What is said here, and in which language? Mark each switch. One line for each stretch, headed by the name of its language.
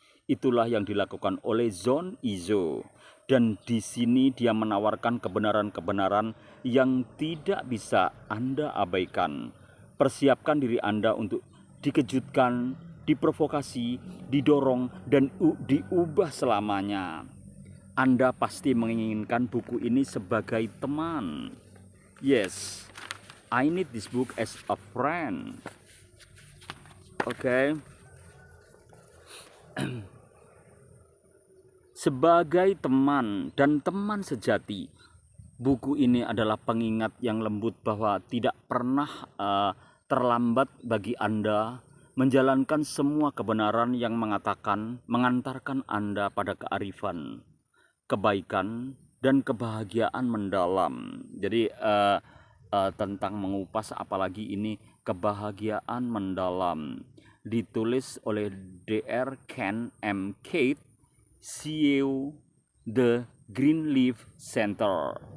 Indonesian: Itulah yang dilakukan oleh John Izzo. Dan di sini dia menawarkan kebenaran-kebenaran yang tidak bisa Anda abaikan. Persiapkan diri Anda untuk dikejutkan, diprovokasi, didorong, dan diubah selamanya. Anda pasti menginginkan buku ini sebagai teman.
English: Yes, I need this book as a friend. Oke.
Indonesian: Sebagai teman dan teman sejati, buku ini adalah pengingat yang lembut bahwa tidak pernah terlambat bagi Anda menjalankan semua kebenaran yang mengantarkan Anda pada kearifan, kebaikan, dan kebahagiaan mendalam. Jadi tentang mengupas, apalagi ini kebahagiaan mendalam, ditulis oleh Dr. Ken M. Kate, CEO The Greenleaf Center.